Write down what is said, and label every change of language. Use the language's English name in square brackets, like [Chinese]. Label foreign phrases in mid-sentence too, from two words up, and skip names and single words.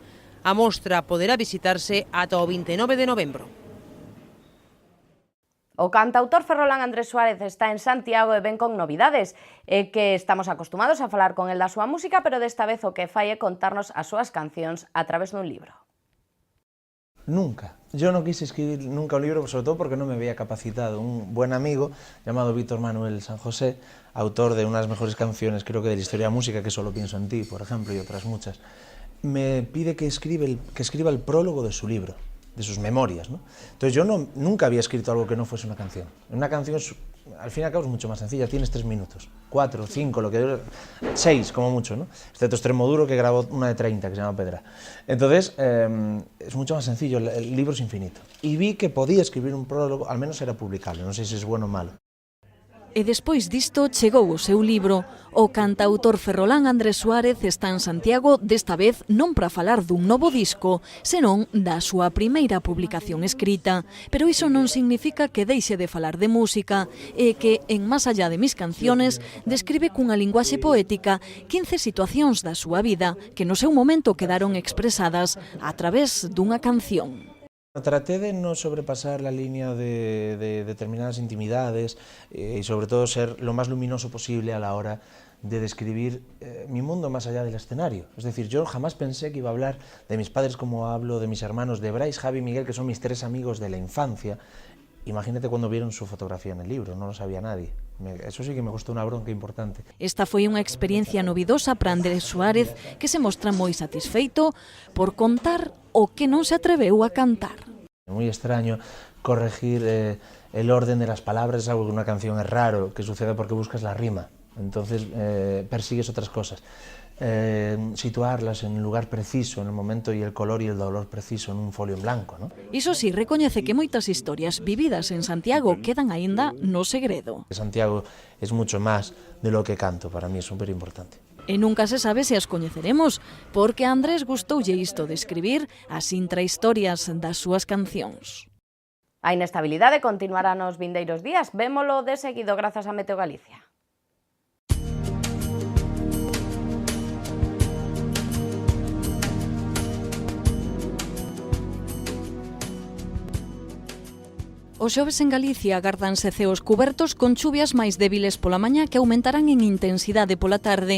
[Galician] A mostra poderá visitarse ata o 29 de novembro. O cantautor ferrolán Andrés Suárez está en Santiago e ven con novidades. É que estamos acostumados a falar con el da súa música, pero desta vez o que fai é contarnos as súas cancións a través dun libro. [Spanish] Nunca. Yo no quise escribir nunca un libro, sobre todo porque no me veía capacitado. Un buen amigo llamado Víctor Manuel San José, autor de unas mejores canciones, creo que de la historia de la música, que Solo pienso en ti, por ejemplo, y otras muchas, me pide que escriba el prólogo de su libro, de sus memorias, ¿no? Entonces yo nunca había escrito algo que no fuese una canción. Una canción, al fin y al cabo, es mucho más sencilla, tienes 3 minutos, 4, 5, lo que dure, 6 como mucho, ¿no? Excepto Extremoduro, que grabó una de 30, que se llama Pedra. Entonces, es mucho más sencillo, el libro es infinito. Y vi que podía escribir un prólogo, al menos era publicable, no sé si es bueno o malo. [Galician] E despois disto chegou o seu libro. O cantautor ferrolán Andrés Suárez está en Santiago, desta vez non para falar dun novo disco, senón da súa primeira publicación escrita. Pero iso non significa que deixe de falar de música e que, en Más allá de mis canciones, describe cunha linguaxe poética 15 situacións da súa vida que no seu momento quedaron expresadas a través dunha canción. [Spanish] Traté de no sobrepasar la línea de determinadas intimidades y sobre todo ser lo más luminoso posible a la hora de describir mi mundo más allá del escenario. Es decir, yo jamás pensé que iba a hablar de mis padres como hablo, de mis hermanos, de Brais, Javi y Miguel, que son mis 3 amigos de la infancia. Imagínate cuando vieron su fotografía en el libro, no lo sabía nadie. Eso sí que me costó una bronca importante. [Galician] Esta foi unha experiencia novidosa para Andrés Suárez, que se mostra moi satisfeito por contar o que non se atreveu a cantar. [Spanish] Muy extraño corregir el orden de las palabras, es algo que en una canción es raro que suceda porque buscas la rima, entonces persigues otras cosas. Situarlas en el lugar preciso, en el momento y el color y el dolor preciso en un folio en blanco, ¿no? [Galician] Iso sí, recoñece que moitas historias vividas en Santiago quedan aínda no segredo. [Spanish] Santiago es mucho más de lo que canto, para mí es súper importante. [Galician] E nunca se sabe se as coñeceremos, porque a Andrés gustoulle isto de escribir as intrahistorias das súas cancións. A inestabilidade continuará nos vindeiros días. Vémolo de seguido grazas a Meteo Galicia. Os xoves en Galicia agárdanse ceos cubertos con chuvias máis débiles pola mañá que aumentarán en intensidade pola tarde.